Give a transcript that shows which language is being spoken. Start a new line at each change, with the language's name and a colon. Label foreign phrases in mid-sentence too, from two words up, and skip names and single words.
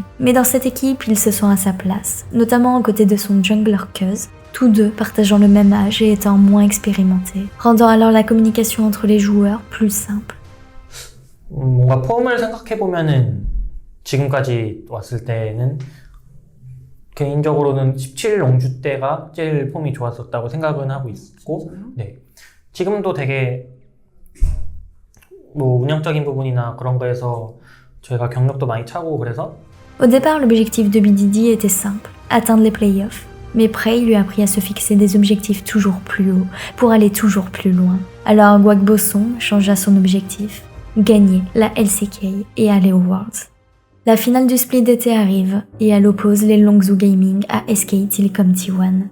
French: Mais dans cette équipe, il se sent à sa place, notamment aux côtés de son jungler Cuz, tous 2 partageant le même âge et étant moins expérimentés, rendant alors la communication entre les joueurs plus simple.
Korean: 뭔가 폼을 생각해보면은 지금까지 왔을 때는 개인적으로는 17 롱주 때가 제일 폼이 좋았었다고 생각은 하고 있고, 네. 지금도 되게 뭐 운영적인 부분이나 그런 거에서 저희가 경력도 많이 차고 그래서.
French: Au départ, l'objectif de BDD était simple, atteindre les playoffs. Mais Prey lui a appris à se fixer des objectifs toujours plus hauts, pour aller toujours plus loin. Alors Guakbossong changea son objectif, gagner la LCK et aller aux Worlds. La finale du split d'été arrive, et elle oppose les Longzhou Gaming à SK Telecom T1.